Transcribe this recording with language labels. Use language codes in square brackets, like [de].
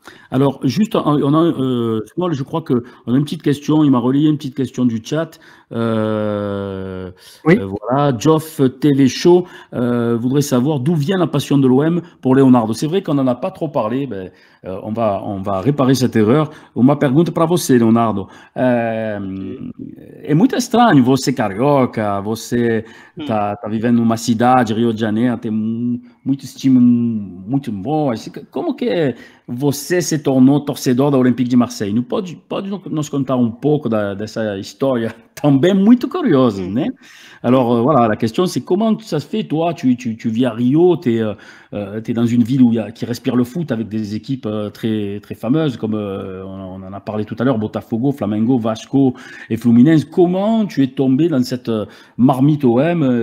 [fr] Alors, juste, je crois qu'on a une petite question, il m'a relayé une petite question du chat. Voilà, Geoff TV Show voudrait savoir d'où vient la passion de l'OM pour Leonardo. C'est vrai qu'on n'en a pas trop parlé, on va réparer cette erreur. [pt] Uma pergunta para você, Leonardo. É muito estranho, você carioca, você tá vivendo numa cidade, Rio de Janeiro, tem muito estímulo, muito bom. Como que você se tornou torcedor da Olympique de Marseille? Pode nos contar um pouco dessa história também muito curiosa, né? [fr] Alors voilà, la question c'est comment ça se fait, toi, tu vis à Rio, tu es dans une ville qui respire le foot avec des équipes très, très fameuses, comme on en a parlé tout à l'heure, Botafogo, Flamengo, Vasco et Fluminense. Comment tu es tombé dans cette marmite OM?